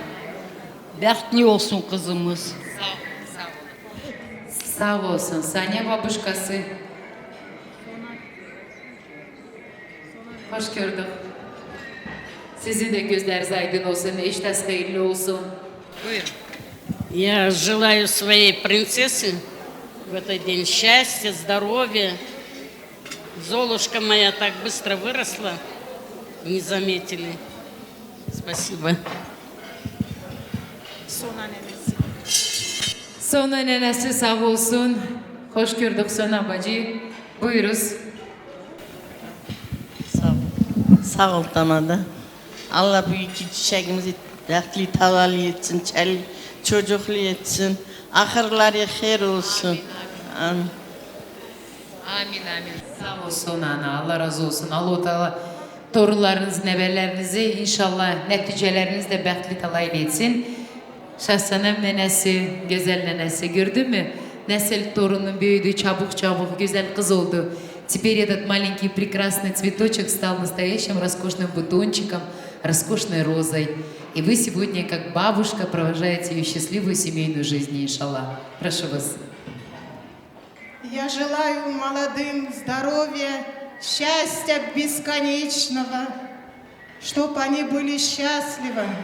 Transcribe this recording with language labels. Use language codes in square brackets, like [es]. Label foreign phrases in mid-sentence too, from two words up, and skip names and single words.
[tr] Bəxtli olsun kızımız. Sağ olsun. Saniye babuşkası. Hoş gördük. Sizin de gözleriniz aydın olsun, iştahınız hayırlı olsun. Buyurun. [ru] Я желаю своей принцессе в этот день счастья, здоровья. Золушка моя так быстро выросла, не заметили. Спасибо. [tr] Sona nenesi sağ olsun. Hoş gördük Sona bacı. Buyuruz. Sağ ol Tanada. Allah bu iki çiçeğimizi dəxtli tavallı etsin, çocuklu etsin. Ahırları xeyir olsun. Amin. Amin amin. Sağ olsun ana. Allah razı olsun. Allah Teala torunlarınız, nevelerinizi inşallah neticeleriniz de bəxtli talaylı etsin. Şahsanam nenesi, güzel nenesi gördün mü? Nesil torunun büyüdü, çabuk, güzel kız oldu. [ru] Теперь этот маленький прекрасный цветочек стал настоящим роскошным бутончиком, роскошной розой. И вы сегодня, как бабушка, провожаете ее счастливую семейную жизнь, иншаллах. Прошу вас. Я желаю молодым здоровья, счастья бесконечного, чтобы они были счастливы.